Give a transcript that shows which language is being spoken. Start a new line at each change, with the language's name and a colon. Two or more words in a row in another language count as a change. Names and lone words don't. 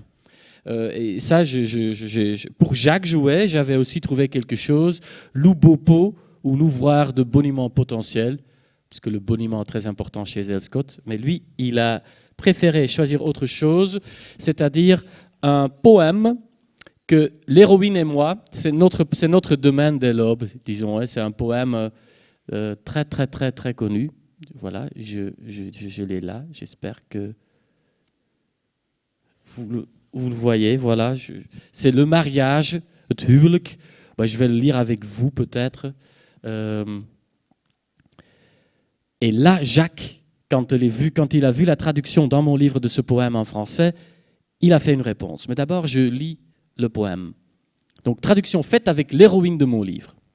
French: Et ça, pour Jacques Jouet, j'avais aussi trouvé quelque chose, l'Oubopo, ou l'ouvroir de boniment potentiel, parce que le boniment est très important chez El Scott, mais lui, il a préféré choisir autre chose, c'est-à-dire un poème que l'héroïne et moi, c'est notre domaine de l'aube, disons, c'est un poème très, très, très, très connu. Voilà, je l'ai là, j'espère que vous le voyez, voilà, c'est le mariage, het huwelijk. Je vais le lire avec vous peut-être. Et là, Jacques, quand il a vu la traduction dans mon livre de ce poème en français, il a fait une réponse. Mais d'abord, je lis le poème. Donc, traduction faite avec l'héroïne de mon livre.